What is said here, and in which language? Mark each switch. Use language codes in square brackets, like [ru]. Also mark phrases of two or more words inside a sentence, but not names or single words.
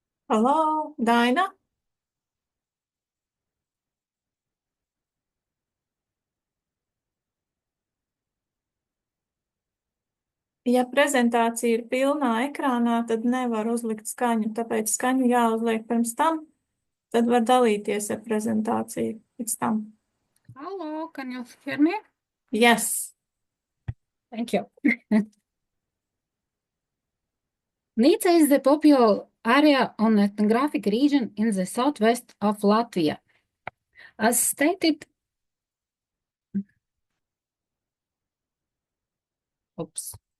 [en] Hello, Daina? [lv] Ja prezentācija ir pilnā ekrānā, tad nevar uzlikt skaņu, tāpēc skaņu jāuzliek pirms tam, tad var dalīties ar prezentāciju pēc tam. [en] Hello, can you hear me? Yes. Thank you. Nica is the popular area on ethnographic region in the southwest of Latvia. As stated, oops.